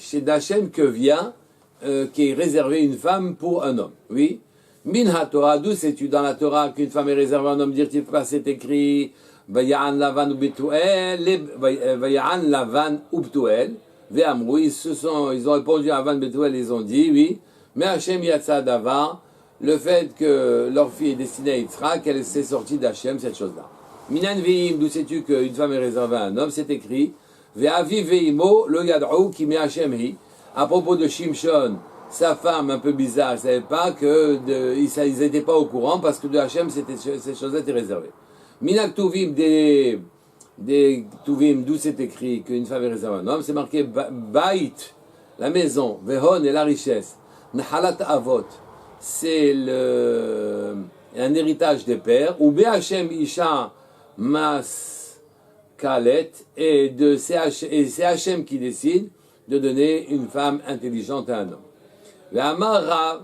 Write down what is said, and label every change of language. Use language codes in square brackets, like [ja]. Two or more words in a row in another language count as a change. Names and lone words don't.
[fr] C'est d'Hachem que vient, qui est réservé une femme pour un homme. Oui. [he] מן תורה, [fr] d'où sais-tu dans la Torah qu'une femme est réservée à un homme? Dire-tu pas, c'est écrit, [he] ויען לבן ובתואל, ויען לבן ובתואל, ויאמרו, [fr] ils ont répondu à Lavan Betuel, ils ont dit, oui. [he] Mais השם יצא דבר, [fr] le fait que leur fille est destinée à Yitzhak, qu'elle s'est sortie d'Hachem, cette chose-là. [he] מנין ואם, [fr] d'où sais-tu qu'une femme est réservée à un homme? C'est écrit, [he] ואביו ואמו, לא ידעו, כי מהשם היא. [fr] À propos de Shimshon, sa femme un peu bizarre, elle ne savait pas ils n'étaient pas au courant parce que de Hachem, ces choses-là étaient réservées. [he] מן כתובים, [fr] des Tuvim, d'où c'est écrit qu'une femme est réservée à un homme, c'est marqué Bait, la maison, Vehon et la richesse, [he] נחלת אבות, [fr] c'est un héritage des pères, ou [he] ובהשם אשה משכלת, [fr] et c'est Hachem qui décide de donner une femme intelligente à un homme.